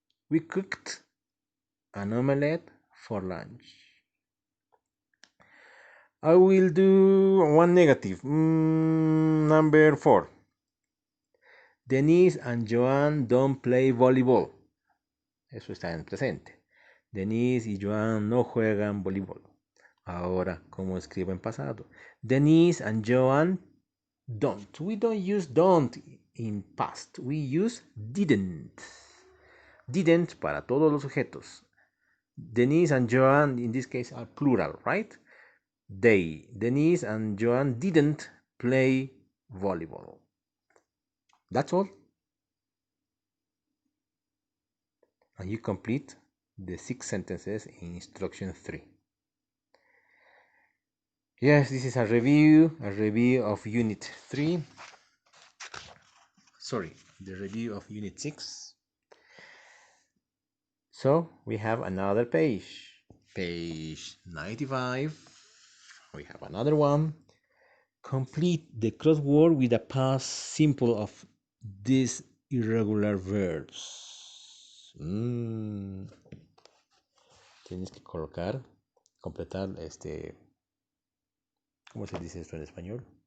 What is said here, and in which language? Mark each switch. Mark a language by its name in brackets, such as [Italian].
[English] We cooked an omelette for lunch. I will do one negative. Number 4. Denise and Joan don't play volleyball. [Spanish] Eso está en presente. Denise y Joan no juegan voleibol. Ahora, ¿cómo escribo en pasado? [English] Denise and Joan don't. We don't use don't in past. We use didn't. Didn't [Spanish] para todos los sujetos. [English] Denise and Joan, in this case, are plural, right? They. Denise and Joan didn't play volleyball. That's all. And you complete the 6 sentences in instruction 3. Yes, this is a review of unit 3. Sorry, the review of unit 6. So we have another page. Page 95. We have another one. Complete the crossword with a past simple of these irregular verbs. [Spanish] Tienes que completar ¿cómo se dice esto en español?